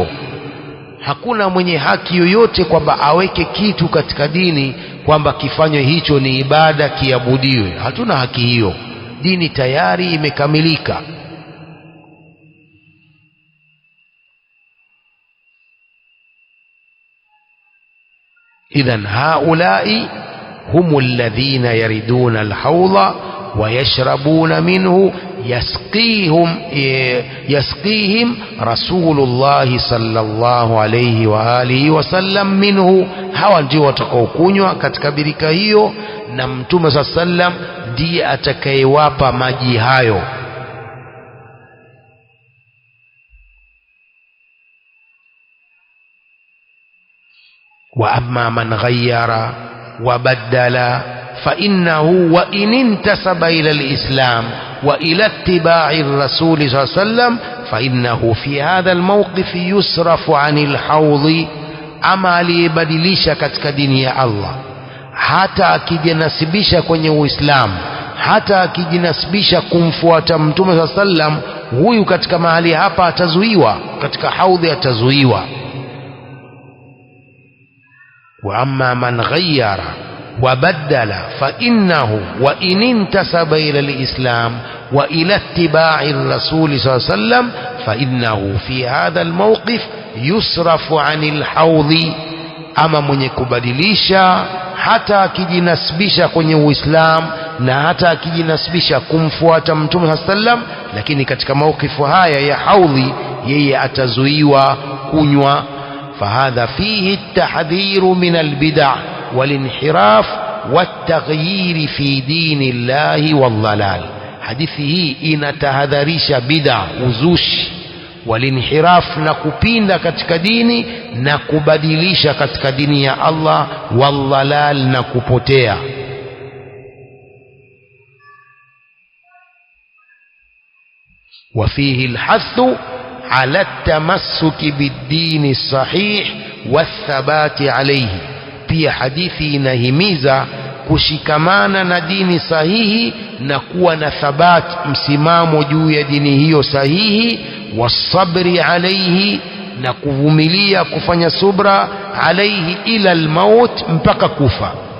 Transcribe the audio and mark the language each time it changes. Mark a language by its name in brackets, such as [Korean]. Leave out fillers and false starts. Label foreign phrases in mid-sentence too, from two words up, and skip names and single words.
[Swahili] Hakuna mwenye haki yoyote kwamba aweke kitu katika dini kwamba kifanywe hicho ni ibada, kiabudiwe. Hatuna haki hiyo. Dini tayari imekamilika. [Arabic] إذن هؤلاء هم الذين يردون الحوض ويشربون منه يسقيهم رسول الله صلى الله عليه وآله وسلم منه. [Swahili] hawa ndio watakaokunywa katika birika hiyo, na Mtume [Arabic] صلى الله عليه وسلم [Swahili] ndiye atakayewapa maji hayo. [Arabic] وأما من غير وبدل فإنه وإن انتسب إلى الإسلام وإلى اتباع الرسول صلى الله عليه وسلم فإنه في هذا الموقف يصرف عن الحوض [Swahili] ama aliyebadilisha katika dini ya Allah, hata akijinasibisha kwenye Uislamu, hata akijinasibisha kumfuata Mtume [Arabic] صلى الله عليه وسلم, [Swahili] huyu katika mahali hapa atazuiwa, katika haudhi atazuiwa. [Arabic] وأما من غير وبدل فإنه وإن انتسب إلى الإسلام وإلى اتباع الرسول صلى الله عليه وسلم فإنه في هذا الموقف يصرف عن الحوض. [Swahili] Ama mwenye kubadilisha hata akijinasibisha kwenye Uislamu na hata akijinasibisha kumfuata Mtume [Arabic] صلى الله عليه وسلم, [Swahili] lakini katika mawqifu haya ya haudhi yeye atazuiwa kunywa. [Arabic] فهذا فيه التحذير من البدع والانحراف والتغيير في دين الله والضلال. [Swahili] حديثه inatahadharisha bid'a, uzushi, walinhiraf, na kupinda katika dini na kubadilisha katika dini ya Allah, wallalal, na kupotea. [Arabic] وفيه الحث على التمسك بالدين الصحيح والثبات عليه. [Swahili] pia hadithi inahimiza kushikamana na dini sahihi na kuwa na thabat, msimamo juu ya dini hiyo sahihi, [Arabic] والصبر عليه, [Swahili] na kuvumilia, kufanya subra, [Arabic] عليه إلى الموت, [Swahili] mpaka kufa.